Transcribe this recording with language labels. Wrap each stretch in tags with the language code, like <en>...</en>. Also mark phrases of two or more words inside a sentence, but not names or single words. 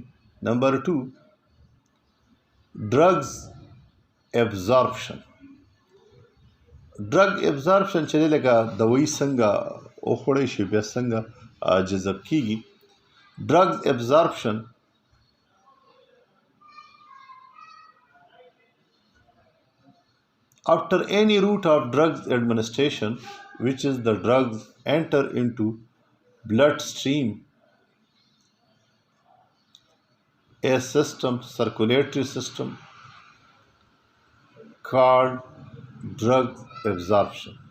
<en>number 2 drugs absorption. drug absorption</en> <ps>چې دی لکه دوایي څنګه وخوړی شي بیا څنګه جذب کیږي.</ps> <en>drugs absorption after any route of drugs administration, which is the drugs enter into bloodstream, a system, circulatory system called drug absorption.</en>